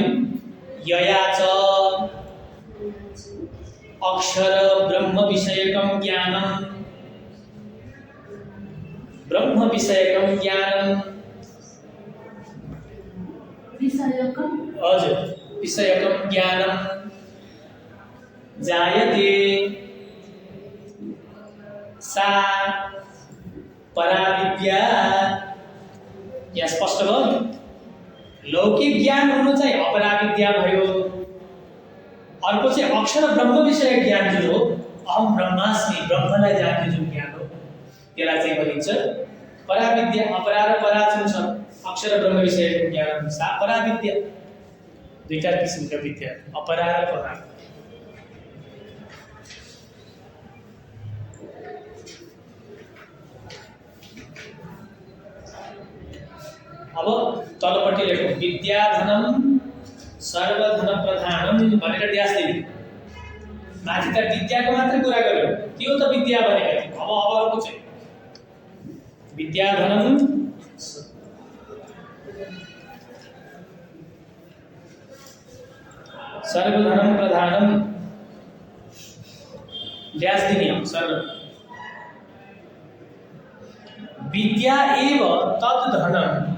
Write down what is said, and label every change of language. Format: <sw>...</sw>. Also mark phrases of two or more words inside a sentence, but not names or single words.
<sa>यया च अक्षर ब्रह्म विषयकं ज्ञानं ब्रह्म विषयकं ज्ञानं हजुर विषयकं ज्ञानं जायते सा परा विद्या।</sa> <ne>यहाँ स्पष्ट भयो। लौकिक ज्ञान हुनु चाहिँ अपरा विद्या भयो। अर्को चाहिँ अक्षर ब्रह्म विषय ज्ञान जुन हो,</ne> <sa>अहम ब्रह्मास्मि,</sa> <ne>ब्रह्मलाई जान्ने जुन ज्ञान हो त्यसलाई चाहिँ भनिन्छ परा विद्या। अपरा र परा जुन छ</ne> <sa>अक्षर ब्रह्म विषय ज्ञान सा परा विद्या।</sa> <ne>दुईटा किसिमका विद्या, अपरा र परा। अब तलपट्टि लेखौँ</ne> <sa>विद्याधनम सर्वधन प्रधानम</sa> <ne>भनेर ड्यास दिनु। माथि त विद्याको मात्रै कुरा गर्यो, त्यो त विद्या भनेको थियो। अब अर्को चाहिँ</ne> <sa>विद्याधनम सर्वधनम प्रधानम</sa> <ne>ड्यास दिने</ne> <sa>सर्व विद्या एव तद्धनम</sa>